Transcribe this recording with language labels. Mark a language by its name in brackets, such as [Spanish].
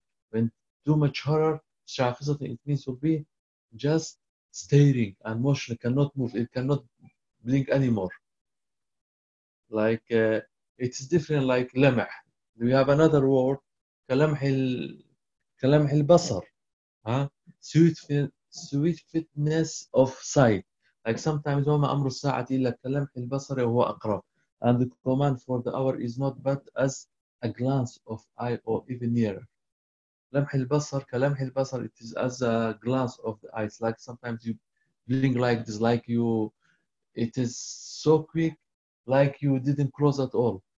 [English] When too much horror, شَاخِصَ, it means will be just staring and motionless, cannot move, it cannot blink anymore. Like it's different, like lamah. We have another word, kalamh al-basar, sweet fitness of sight. [Arabic] Like sometimes, وَمَا أَمْرُ السَّاعَةِ إِلَّا كَلَمْحِ الْبَصَرِ وَهُوَ أَقْرَبُ. [English] And the command for the hour is not but as a glance of eye or even nearer. [Arabic] لمح البصر, كلمح البصر, [English] it is as a glance of the eyes. Like sometimes you blink like this, like you, it is so quick, like you didn't close at all.